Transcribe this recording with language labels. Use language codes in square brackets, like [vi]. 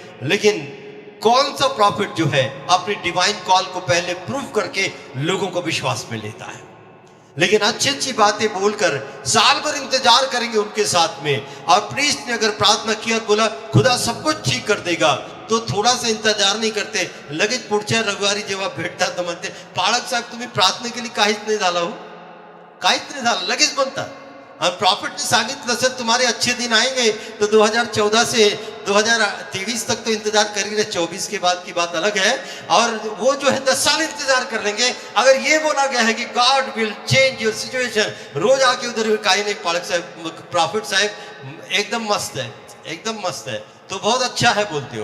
[hi] लेकिन कौन सा प्रॉफिट जो है अपनी डिवाइन कॉल को पहले प्रूव करके लोगों को विश्वास में लेता है. लेकिन अच्छी बातें बोलकर साल भर इंतजार करेंगे उनके साथ में. और प्रीस्ट ने अगर प्रार्थना की और बोला खुदा सब कुछ ठीक कर देगा तो थोड़ा सा इंतजार नहीं करते. [mr] लगेच पुढच्या रविवारी जेव्हा भेटतात तर म्हणते पाळक साहेब तुम्ही प्रार्थनेकेली काहीच नाही झाला हो, काहीच नाही झालं. लगेच म्हणतात. [hi] और प्रॉफिट ने [mr] सांगितलं [hi] सर तुम्हारे अच्छे दिन आएंगे तो 2014 से 2023 तक तो इंतजार करेंगे. 24 के बाद की बात अलग है. और वो जो है 10 साल इंतजार कर लेंगे. अगर ये बोला गया है कि [en] God will change your situation, [hi] रोज आके उधर काही नहीं पालक साहब प्रॉफिट साहब एकदम मस्त है, एकदम मस्त है, तो बहुत अच्छा है बोलते हैं.